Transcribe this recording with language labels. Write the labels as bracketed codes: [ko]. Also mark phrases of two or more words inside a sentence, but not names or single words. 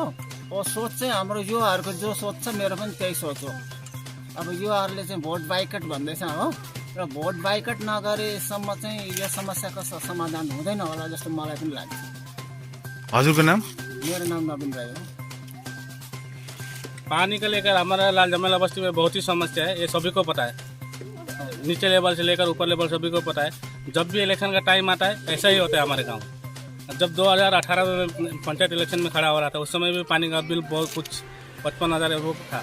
[ne] ओ सोच चाहिँ हाम्रो युवाहरूको जो सोच छ मेरो पनि त्यही सोच हो। अब युवाहरूले चाहिँ [en] vote boycott [ne] भन्दैछ हो, र [en] vote boycott [ne] नगरेसम्म चाहिँ यो समस्याको समाधान हुँदैन होला जस्तो मलाई पनि लाग्छ। हजुरको नाम? मेरो नाम नवीन राई हो। [hi] पानी को लेकर हमारा लाल झमेला बस्ती में बहुत ही समस्या है, ये सभी को पता है। नीचे लेवल से लेकर ऊपर लेवल सभी को पता है। जब भी इलेक्शन का टाइम आता है ऐसा ही होता है हमारे गांव। जब 2018 में पंचायत इलेक्शन में खड़ा हो रहा था उस समय भी पानी का बिल बहुत कुछ 55,000 वो था।